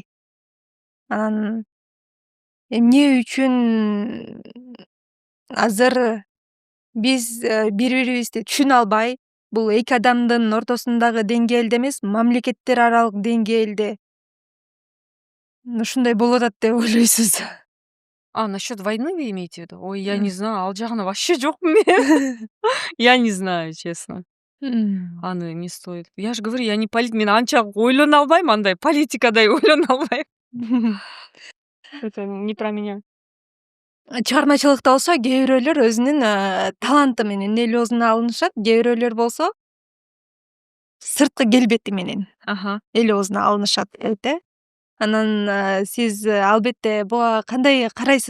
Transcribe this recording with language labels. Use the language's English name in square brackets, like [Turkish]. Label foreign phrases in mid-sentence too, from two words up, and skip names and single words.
[Kyrgyz] Анан эмне үчүн азыр биз бири бирибизди түшүнө албай, бул эки адамдын ортосундагы деңгээлде эмес, мамлекеттер аралык деңгээлде ушундай болуп атат деп ойлойсуз? [Russian] Насчет войны вы имеете в виду? Ой, я не знаю, [Kyrgyz] ал жагына вообще жокмун мен. [Russian] Я не знаю, честно. [Kyrgyz] Аны [Russian] не стоит. Я же говорю, я не [Kyrgyz] мен анча ойлоно албайм, андай политикадай ойлоно албайм. [Russian] Это не про меня. [Kyrgyz] Чыгармачылыкта болсо кээ бирөөлөр өзүнүн таланты менен эл алынышат, кээ бирөөлөр болсо сырткы келбети менен эл алынышат дейт. Анан сиз албетте буга кандай карайсыз?